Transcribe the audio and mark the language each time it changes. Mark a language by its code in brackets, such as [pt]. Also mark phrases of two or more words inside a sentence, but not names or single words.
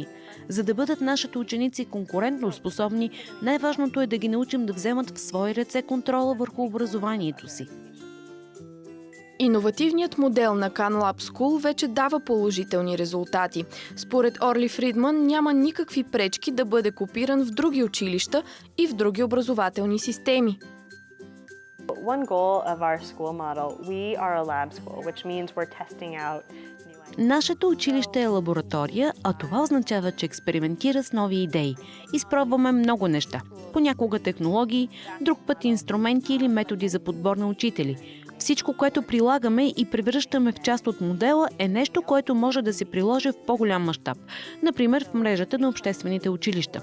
[bg] За да бъдат нашите ученици конкурентно способни, най-важното е да ги научим да вземат в свои ръце контрола върху образованието си. Иновативният модел на Khan Lab School вече дава положителни резултати. Според Орли Фридман няма никакви пречки да бъде копиран в други училища и в други образователни системи. [en] One goal of our school model, we are a lab school, which means we're testing out new ideas. [bg] Нашето училище е лаборатория, а това означава, че експериментира с нови идеи. Изпробваме много неща. Понякога технологии, друг път инструменти или методи за подбор на учители. Всичко, което прилагаме и превръщаме в част от модела, е нещо, което може да се приложи в по-голям мащаб, например в мрежата на обществените училища.